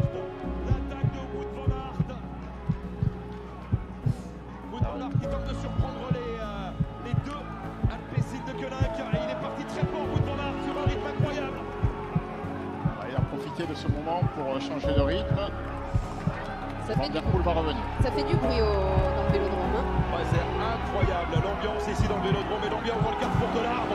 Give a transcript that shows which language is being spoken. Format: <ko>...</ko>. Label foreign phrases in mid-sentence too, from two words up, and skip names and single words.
<fr>L'attaque de Wout van Aert. Wout van Aert qui tente de surprendre les deux Alpecin de Koenig. Et il est parti très fort, Wout van Aert, sur un rythme incroyable. Il a profité de ce moment pour changer de rythme. Van Der Poel va revenir. Ça fait du bruit dans le vélodrome. Hein. Ouais, c'est incroyable l'ambiance ici dans le vélodrome et l'ambiance dans le carrefour de l'arbre.</fr>